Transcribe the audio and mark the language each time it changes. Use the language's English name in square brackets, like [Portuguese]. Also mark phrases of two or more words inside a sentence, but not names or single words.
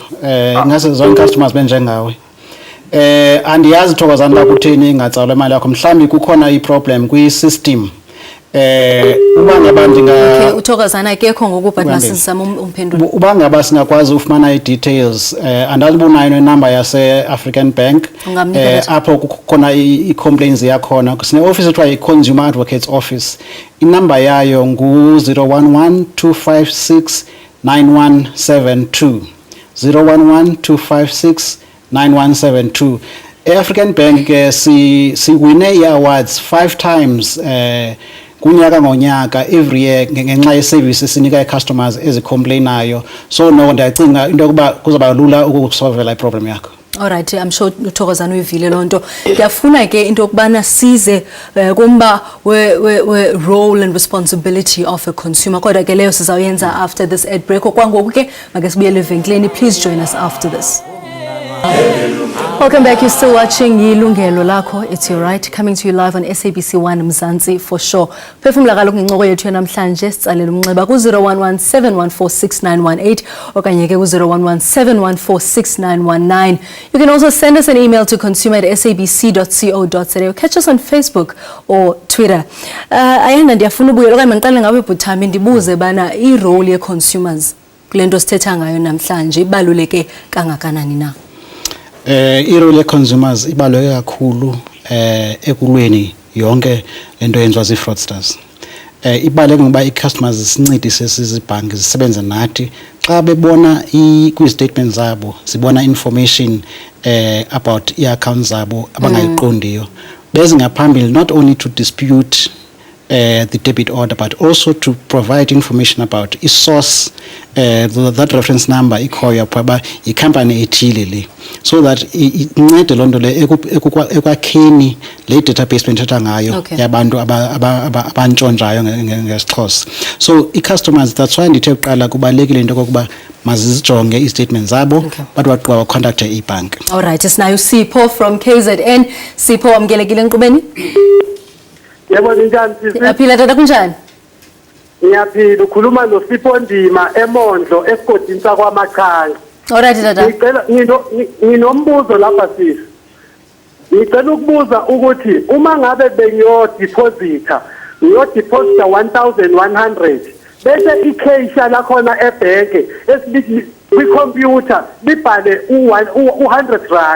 [Xhosa] Ingase zonke customers benjengawe. Andiyazi Thokozani la kutheni ingatsalwa imali yakho, mhlawumbi kukhona i-problem kwi-system. Uba ngaba okay, uThokozana akekho ngoku but masizama umphendula. Uba ngaba singakwazi ufumana i-details andazi unayo nenumber yase African Bank apho kukhona i-complaints yakhona sine office ethiwa i-Consumer Advocates Office. Inumber yayo ngu 0112569172 0112569172. African Bank siwine i-awards [English] 5 times [Xhosa] kunyaka ngonyaka [English] every year [Xhosa] ngenxa ye-service esinika i-customers ezicomplainayo. So no ndiyacinga into yokuba kuzaba lula ukusolvela i-problem yakho. Alright, [English] I'm sure [Xhosa] uThokozana uyivile loo nto. Ngiyafuna ke into yokubana size kumba we [English] role and responsibility of a consumer. [Xhosa] Kodwa ke leyo sizawuyenza [English] after this ad break. [Xhosa] Okwangoku ke make sibuyele evenkileni. [English] Please join us after this. Welcome back. You're still watching Yilungelo Lakho. It's your right, coming to you live on SABC 1 Mzansi for sure. [Xhosa] Phefumla kaloku ngencoko yethu namhlanje sitsalela umnxeba ku 0117146918 okanye ke ku 0117146919. [English] You can also send us an email to consumer@sabc.co.za or catch us on Facebook or Twitter. [Xhosa] Ayanda ndiyafuna ubuyela okanye mandiqale ngawe Bhuthami ndibuze bana i-role ye consumers kule nto sithetha ngayo namhlanje ibaluleke kangakanani na? I-role consumers ibaluleke kakhulu ekulweni yonke lento yenziwa zi-fraudsters. Ibaluleke ngoba i-customers sincedise sizibhanki zisebenze nathi xa bebona kwi-statement zabo sibona information about i-accounts zabo abangayiqondiyo beze ngaphambili [English] not only to dispute the debit order but also to provide information about its source, that reference number [Xhosa] ikhoya phaba icompany ethile le, [English] so that [Xhosa] incede lonto le ekwakheni le database benthetha ngayo yabantu abantshontshayo ngesixhosa. So i-customers, [English] that's why [Xhosa] ndithe kuqala kubalekile into kokuba mazizijonge i-statement zabo but waqwa contact i-bank. Alright, sinayo Sipho from KZN. Sipho wamkelekile enkqubeni? [Zulu] Yebo njani sisi? [Xhosa] Aphila tata kunjani? [Zulu] Ngiyaphila, ukhuluma noSipho Ndima eMondlo esigodini sakwaMachanga. [English] Alright tata. [Zulu] Ngicela nginombuzo lapha sisi. Ngicela ukubuza ukuthi uma ngabe bengiyodeposita 1100 bese ikhesha lakhona ebhenke esibithi kwicomputer libhale u100 rand.